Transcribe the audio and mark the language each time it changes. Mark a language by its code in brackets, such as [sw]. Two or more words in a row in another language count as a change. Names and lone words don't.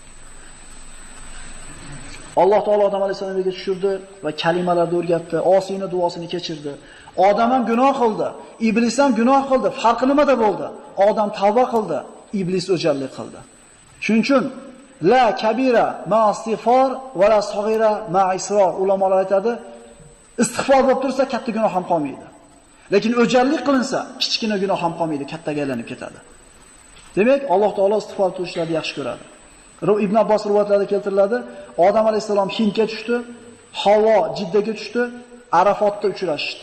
[uz] Alloh taolo Odam alayhisolamga tushirdi va kalimalarni o'rgatdi, Osiyning duosini kechirdi. Odam ham gunoh qildi, iblis ham gunoh qildi. Farqi nimada bo'ldi? Odam tavba qildi, iblis o'jarlik qildi. Shuning uchun [ar] لا كبيرة مع استغفار ولا صغيرة مع إصرار. [uz] Ulamolar aytadi, istig'for bo'lib tursa katta gunoh ham qolmaydi. Lekin o'jarlik qilinsa, kichkina gunoh ham qolmaydi, kattaga aylanib ketadi. Demak, Alloh taolo istig'for qilishlarni yaxshi ko'radi. Ibn Abbos rivoyatlarida keltiriladi, Odam alayhisalom Hindga tushdi, Havo Jiddaga tushdi, Arafotda uchrashishdi.